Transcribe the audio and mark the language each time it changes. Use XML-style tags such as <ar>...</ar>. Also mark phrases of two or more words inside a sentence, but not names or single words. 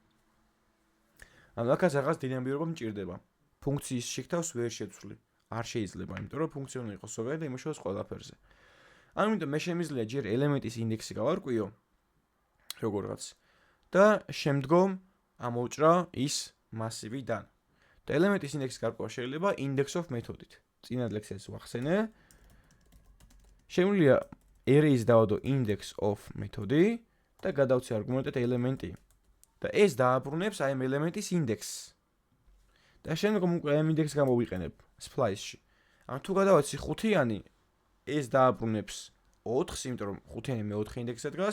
<ka>ანუ აქაც რაღაც დინამიურობა მჭირდება. ფუნქციის შიგთავს ვერ შეცვლი. არ შეიძლება, იმიტომ რომ ფუნქციონი იყოს ზოგადად და იმუშაოს ყველაფერზე. ანუ იმიტომ მე შემიძლია ჯერ ელემენტის ინდექსი გავარკვიო, როგორღაც. და შემდგომ ამოვჭრა ის მასივიდან. და ელემენტის ინდექსის გარკვევა შეიძლება</ka> <en>index of</en> <ka>მეთოდით. წინა ლექციას ვახსენე. შემიძლია arrays დავადო</ka> <en>index of</en> <ka>მეთოდი და გადავცე არგუმენტად ელემენტი. და ეს დააბრუნებს აი ამ ელემენტის ინდექსს. და შემდგომ უკვე ამ ინდექსს გამოვიყენებ splice-ში. ანუ თუ გადავაცი ხუთიანი, ეს დააბრუნებს 4-ს, იმიტომ რომ ხუთიანი მეოთხე ინდექსზე დგას.</ka>